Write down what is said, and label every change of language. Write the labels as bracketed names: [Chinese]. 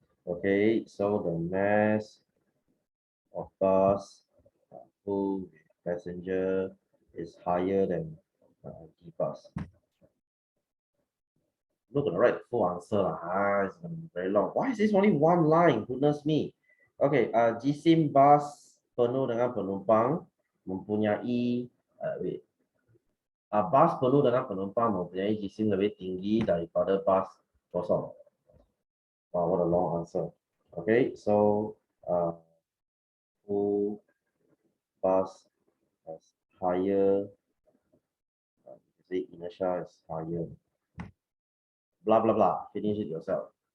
[English] Okay, so the mass of bus full with passenger is higher than empty bus. I'm not gonna write the full answer lah. It's gonna be very long. Why is this only one line? Goodness me. [Malay] Okay, Jisim bus penuh dengan penumpang mempunyai [English] wait. [Malay] Bus penuh dengan penumpang mempunyai jisim lebih tinggi daripada bus kosong. [English] Wow, what a long answer. Okay, so full bus has higher, say inertia is higher. Blah blah blah. Finish it yourself.